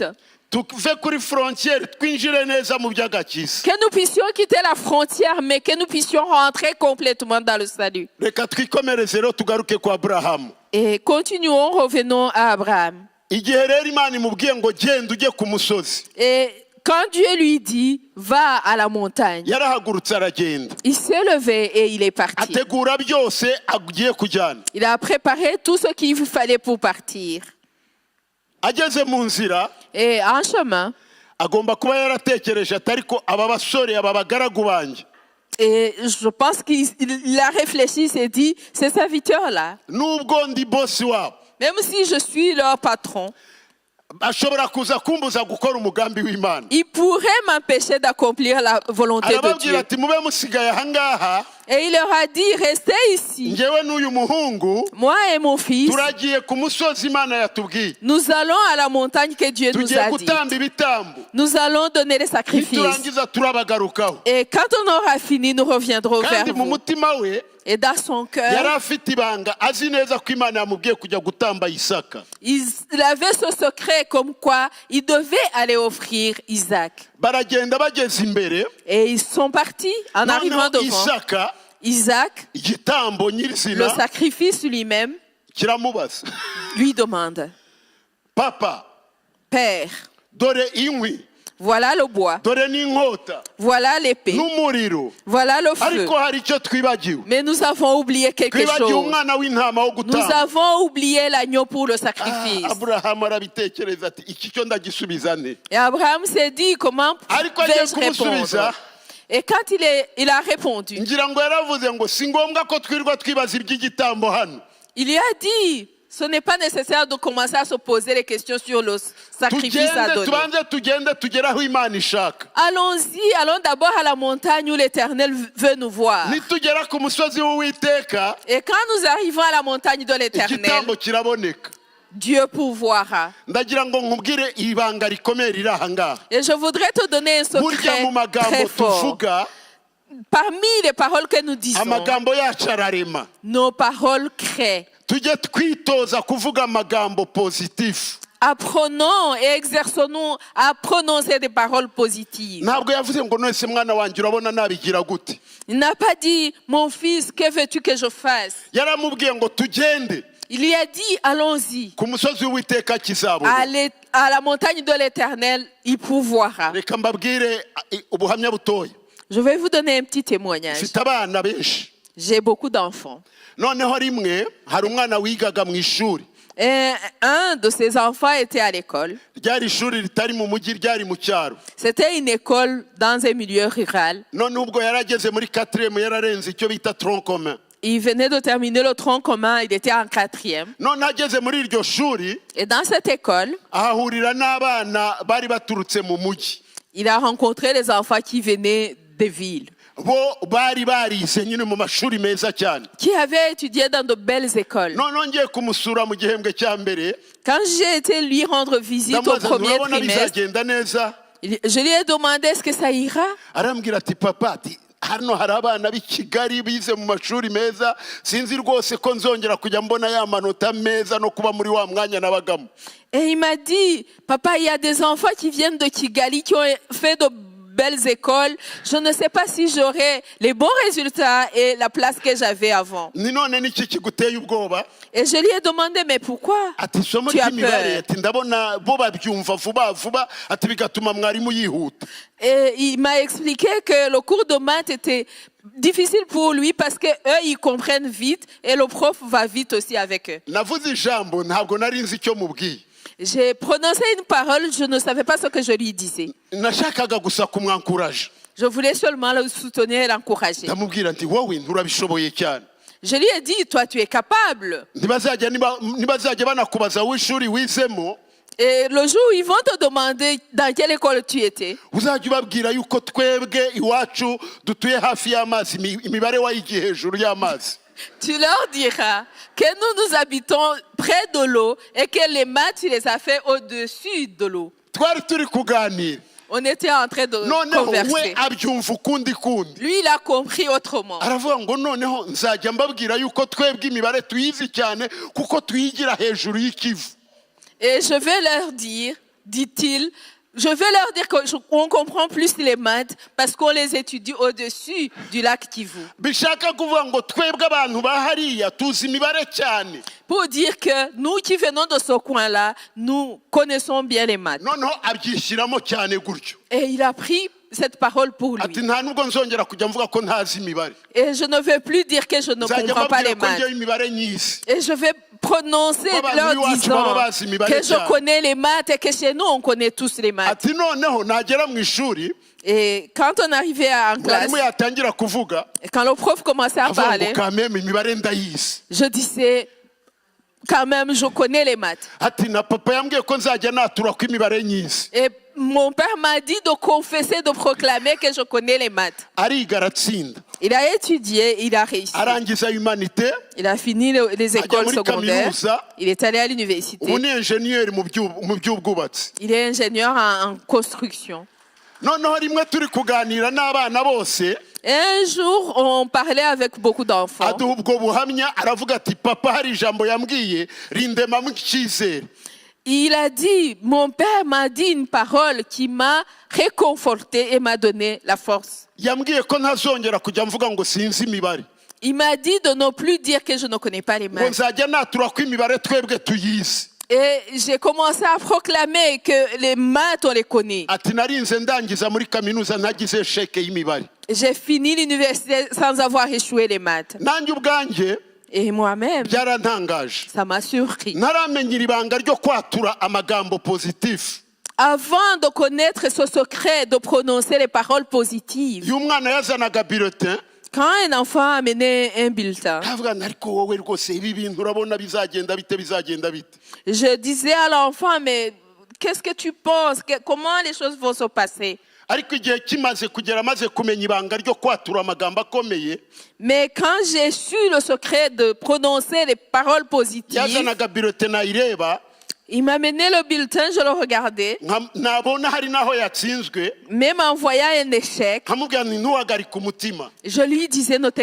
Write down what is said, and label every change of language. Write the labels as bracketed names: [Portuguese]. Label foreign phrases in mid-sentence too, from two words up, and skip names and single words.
[Kinyarwanda] tuve kuri frontière twinjire neza mu by'agakiza. [French] Que nous puissions quitter la frontière, mais que nous puissions rentrer complètement dans le salut. [Kinyarwanda] Reka twikomereze rero tugaruke kwa Aburahamu. [French] Et continuons, revenons à Abraham. [Kinyarwanda] Igihe rero Imana imubwiye ngo genda ujye ku musozi, [French] Et quand Dieu lui dit, va à la montagne, [Kinyarwanda] yarahagurutse aragenda, [French] il s'est levé et il est parti. [Kinyarwanda] ategura byose agiye kujyana. [French] Il a préparé tout ce qu'il fallait pour partir. [Kinyarwanda] Ageze mu nzira [French] Et en chemin, [Kinyarwanda] agomba kuba yaratekereje ati ariko aba basore aba bagaragu banjye, [French] et je pense qu'il a réfléchi, il s'est dit, ces serviteurs-là, [Kinyarwanda] nubwo ndi bosi wabo, [French] même si je suis leur patron, [Kinyarwanda] ashobora kuza kumbuza gukora umugambi w'Imana. [French] ils pourraient m'empêcher d'accomplir la volonté de [Kinyarwanda] Arababwira [French] Dieu. [Kinyarwanda] ati mube musigaye ahangaha, [French] Et il leur a dit, restez ici, [Kinyarwanda] njyewe n'uyu muhungu [French] moi et mon fils, [Kinyarwanda] turagiye ku musozi Imana yatubwiye, [French] nous allons à la montagne que Dieu nous [Kinyarwanda] tugiye [French] a dit. [Kinyarwanda] gutamba ibitambo, [French] Nous allons donner les sacrifices. [Kinyarwanda] niturangiza turabagarukaho. [French] Et quand on aura fini, nous reviendrons vers [Kinyarwanda] Kandi mu [French] vous. [Kinyarwanda] mutima we [French] Et dans son [Kinyarwanda] yari [French] cœur, [Kinyarwanda] afite ibanga, azi neza ko Imana yamubwiye kujya gutamba Isaka. [French] il avait ce secret comme quoi il devait aller offrir Isaac. [Kinyarwanda] Baragenda bageze imbere, [French] Et ils sont partis en arrivant [Kinyarwanda] noneho [French] devant. [Kinyarwanda] Isaka [French] Isaac, [Kinyarwanda] igitambo [French] le [Kinyarwanda] nyirizina [French] sacrifice lui-même, [Kinyarwanda] kiramubaza, [French] lui demande, [Kinyarwanda] papa, [French] Père, [Kinyarwanda] dore inkwi, [French] voilà le bois, [Kinyarwanda] dore n'inkota [French] voilà l'épée, [Kinyarwanda] n'umuriro, [French] voilà le feu. [Kinyarwanda] ariko hari icyo twibagiwe. [French] Mais nous avons oublié quelque [Kinyarwanda] Twibagiwe [French] chose. [Kinyarwanda] umwana w'intama wo [French] Nous [Kinyarwanda] gutamba. [French] avons oublié l'agneau pour le sacrifice. [Kinyarwanda] Aburahamu arabitekereza ati iki cyo ndagisubiza nte? [French] Et Abraham s'est dit, comment [Kinyarwanda] Ariko agiye [French] vais-je [Kinyarwanda] kumusubiza, [French] répondre? Et quand il a répondu, [Kinyarwanda] ngira ngo yaravuze ngo si ngombwa ko twirirwa twibaza iby'igitambo hano, [French] il lui a dit, ce n'est pas nécessaire de commencer à se poser les questions sur le sacrifice à [Kinyarwanda] tugende [French] donner. [Kinyarwanda] tubanze tugende tugere aho Imana ishaka. [French] Allons-y, allons d'abord à la montagne où l'Éternel veut nous voir. [Kinyarwanda] Nitugera ku musozi w'Uwiteka, [French] Et quand nous arrivons à la montagne de l'Éternel, [Kinyarwanda] igitambo kiraboneka. [French] Dieu pourvoira. [Kinyarwanda] Ndagira ngo nkubwire ibanga rikomeye riri aha ngaha. [French] Et je voudrais te donner un [Kinyarwanda] Burya [French] secret [Kinyarwanda] mu magambo [French] très fort. [Kinyarwanda] tuvuga, [French] Parmi les paroles que nous disons, [Kinyarwanda] amagambo yacu ararema. [French] nos paroles créent. [Kinyarwanda] Tujye twitoza kuvuga amagambo positif. [French] apprenons et exerçons à prononcer des paroles positives. [Kinyarwanda] ntabwo yavuze ngo none se mwana wanjye urabona nabigira gute. [French] Il n'a pas dit, mon fils, que veux-tu que je fasse? [Kinyarwanda] yaramubwiye ngo tugende [French] Il lui a dit, allons-y. [Kinyarwanda] ku musozi w'Uwiteka kizabona. [French] À la montagne de l'Éternel, il pourvoira. [Kinyarwanda] reka mbabwire ubuhamya butoya. [French] Je vais vous donner un petit témoignage. [Kinyarwanda] mfite abana benshi. [French] J'ai beaucoup d'enfants. [Kinyarwanda] noneho rimwe hari umwana wigaga mu ishuri. [French] Et un de ses enfants était à l'école. [Kinyarwanda] ryari ishuri ritari mu mujyi, ryari mu cyaro. [French] C'était une école dans un milieu rural. [Kinyarwanda] none ubwo yarageze muri 4e yararenze icyo bita [French] tronc commun. Il venait de terminer le tronc commun, il était en 4e. [Kinyarwanda] none ageze muri iryo shuri [French] Et dans cette école, [Kinyarwanda] ahahurira n'abana bari baturutse mu mujyi. [French] il a rencontré les enfants qui venaient des villes, [Kinyarwanda] bo bari barize nyine mu mashuri meza cyane. [French] qui avaient étudié dans de belles écoles. [Kinyarwanda] none ngiye kumusura mu gihembwe cya mbere, [French] Quand j'ai été lui rendre visite au [Kinyarwanda] ndamubaza [French] premier [Kinyarwanda] nturabona [French] trimestre, [Kinyarwanda] bizagenda neza. [French] je lui ai demandé est-ce que ça ira. [Kinyarwanda] arambwira ati papa, ati hano hari abana b'i Kigali bize mu mashuri meza, sinzi rwose ko nzongera kujya mbona ya manota meza no kuba muri wa mwanya nabagamo. [French] Et il m'a dit, papa, il y a des enfants qui viennent de Kigali, qui ont fait de belles écoles. Je ne sais pas si j'aurai les bons résultats et la place que j'avais avant. [Kinyarwanda] ni none niki kiguteye ubwoba? [French] Et je lui ai demandé, mais pourquoi? [Kinyarwanda] ati isomo [French] Tu as [Kinyarwanda] ry'imibare, [French] peur. [Kinyarwanda] ati ndabona bo babyumva vuba vuba, ati bigatuma mwarimu yihuta. [French] Et il m'a expliqué que le cours de maths était difficile pour lui parce que eux ils comprennent vite et le prof va vite aussi avec eux. [Kinyarwanda] navuze ijambo ntabwo nari nzi icyo mubwiye. [French] J'ai prononcé une parole, je ne savais pas ce que je lui disais. [Kinyarwanda] nashakaga gusa kumwankuraje. [French] Je voulais seulement le soutenir et l'encourager. [Kinyarwanda] ndamubwira nti wowe nturabishoboye cyane. [French] Je lui ai dit, toi tu es capable. [Kinyarwanda] ntibazajya banakubaza w'ishuri wizemo, [French] Et le jour où ils vont te demander dans quelle école tu étais, [Kinyarwanda] uzajya ubabwira yuko twebwe iwacu dutuye hafi y'amazi, imibare wayigiye hejuru y'amazi. [French] tu leur diras que nous habitons près de l'eau et que les maths, tu les as fait au-dessus de l'eau. [Kinyarwanda] twari turi kuganira, [French] On était en train de [Kinyarwanda] noneho we [French] converser. [Kinyarwanda] abyumva ukundi kundi. [French] Lui, il a compris autrement. [Kinyarwanda] aravuga ngo noneho nzajya mbabwira yuko twebwe imibare tuyizi cyane kuko tuyigira hejuru y'ikivu. [French] Et je vais leur dire, dit-il, je vais leur dire qu'on comprend plus les maths parce qu'on les étudie au-dessus du lac Kivu. [Kinyarwanda] bishaka kuvuga ngo twebwe abantu ba hariya tuzi imibare cyane. [French] Pour dire que nous qui venons de ce coin-là, nous connaissons bien les maths. [Kinyarwanda] noneho abyishyiramo cyane gutyo. [French] Et il a pris cette parole pour [Kinyarwanda] ati [French] lui. [Kinyarwanda] nta nubwo nzongera kujya mvuga ko ntazi imibare. [French] Et je ne vais plus dire que je ne [Kinyarwanda] nzajya [French] comprends pas [Kinyarwanda] mbabwira [French] les [Kinyarwanda] ko [French] maths. [Kinyarwanda] ngewe imibare nyizi. [French] Et je vais prononcer [Kinyarwanda] Baba, [French] leur lui, [Kinyarwanda] wacu, [French] disant [Kinyarwanda] baba bazi imibare [French] que je [Kinyarwanda] cyane. [French] connais les maths et que chez nous, on connaît tous les maths. [Kinyarwanda] ati noneho nagera mu ishuri, [French] Et quand on arrivait en classe, [Kinyarwanda] mwarimu yatangira kuvuga, [French] et quand le prof commençait à [Kinyarwanda] avuga ngo [French] parler, [Kinyarwanda] kameme imibare ndayizi. [French] je disais, quand même, je connais les maths. [Kinyarwanda] ati na papa yambwiye ko nzajya natura ko imibare nyizi. [French] Et mon père m'a dit de confesser, de proclamer que je connais les maths. [Kinyarwanda] ariga aratsinda, [French] Il a étudié, il a réussi. [Kinyarwanda] arangiza humanité, [French] Il a fini les écoles [Kinyarwanda] muri [French] secondaires. [Kinyarwanda] kaminuza. [French] Il est allé à l'université. [Kinyarwanda] ubu ni enjeniyeri mu by'ubwubatsi. [French] Il est ingénieur en construction. [Kinyarwanda] noneho rimwe turi kuganira n'abana bose, [French] Et un jour, on parlait avec beaucoup d'enfants. [Kinyarwanda] aduha ubwo buhamya, aravuga ati papa hari ijambo yambwiye rindemamo icyizere. [French] Il a dit, mon père m'a dit une parole qui m'a réconforté et m'a donné la force. [Kinyarwanda] yambwiye ko ntazongera kujya mvuga ngo sinzi imibare, [French] Il m'a dit de ne plus dire que je ne connais pas les [Kinyarwanda] ngo [French] maths. [Kinyarwanda] nzajya natura ko imibare twebwe tuyizi. [French] Et j'ai commencé à proclamer que les maths, on les connaît. [Kinyarwanda] ati narinze ndangiza muri kaminuza ntagize sheke y'imibare. [French] J'ai fini l'université sans avoir échoué les maths. [Kinyarwanda] nanjye ubwanjye [French] Et moi-même, [Kinyarwanda] byarantangaje. [French] ça m'a surpris. [Kinyarwanda] ntaramenyera ibanga ryo kwatura amagambo positif. [French] Avant de connaître ce secret de prononcer les paroles positives, [Kinyarwanda] iyo umwana yazanaga bulletin, [French] quand un enfant amenait un bulletin, [Kinyarwanda] kavuga ngo ariko wowe rwose ibi bintu urabona bizagenda bite. [French] je disais à l'enfant, mais qu'est-ce que tu penses? Comment les choses vont se passer? [Kinyarwanda] ariko igihe kimaze kugera maze kumenya ibanga ryo kwatura amagambo akomeye, [French] Mais quand j'ai su le secret de prononcer les paroles positives, [Kinyarwanda] yazanaga bulletin nayireba, [French] Il m'a mené le bulletin, je le regardais, [Kinyarwanda] nabona hari naho yatsinzwe [French] même en voyant un échec, [Kinyarwanda] nkamubwira nti ntuhagarike umutima [French] je lui disais ne